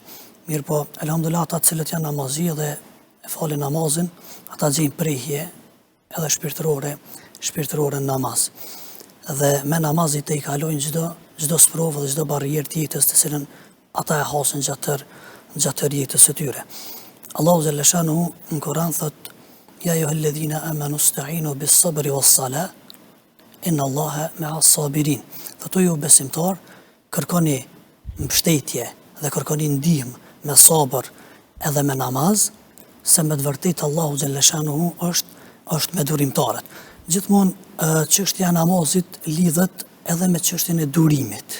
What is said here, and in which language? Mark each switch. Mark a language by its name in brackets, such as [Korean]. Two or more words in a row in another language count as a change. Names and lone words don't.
[Albanian] Mirë po, elhamdulillah ata cilët janë namazi dhe e falin namazin, ata gjejnë prehje edhe shpirtërore në namaz. Dhe me namazit të i kalojnë çdo sprovë dhe çdo barrierë të jetës të cilën ata e hasin gjatë jetës së tyre. Allahu xhalla shanuhu në Kur'an thot: [Arabic] "يا أيها الذين آمنوا استعينوا بالصبر والصلاة إن الله مع الصابرين." [Albanian] Thotë ju besimtar, kërkoni mbështetje dhe kërkoni ndihmë me sabër edhe me namaz, se me të vërtetë Allahu xhalla shanuhu është me durimtarët. Gjithmonë çështja e namazit lidhet edhe me çështjen e durimit.